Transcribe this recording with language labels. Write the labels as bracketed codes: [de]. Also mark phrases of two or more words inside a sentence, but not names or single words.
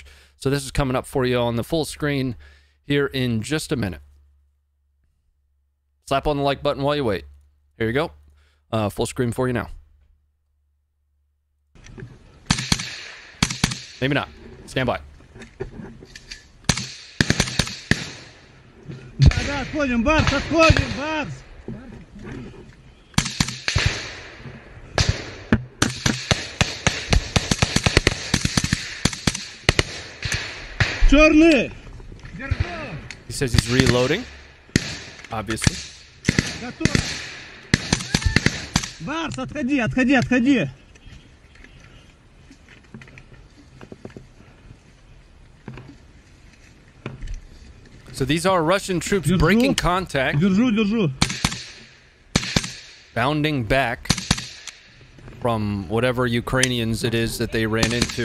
[en] So this is coming up for you on the full screen here in just a minute. Slap on the like button while you wait. Here you go. Full screen for you now. Maybe not. Stand by. [ru] Да, отходим, Барс, отходим, Барс! Черный! [en] He says he's reloading. Obviously. [ru] Готов! Барс, отходи, отходи, отходи! [en] So these are Russian troops breaking contact. [ru] Держу, держу. [en] Bounding back from whatever Ukrainians it is that they ran into.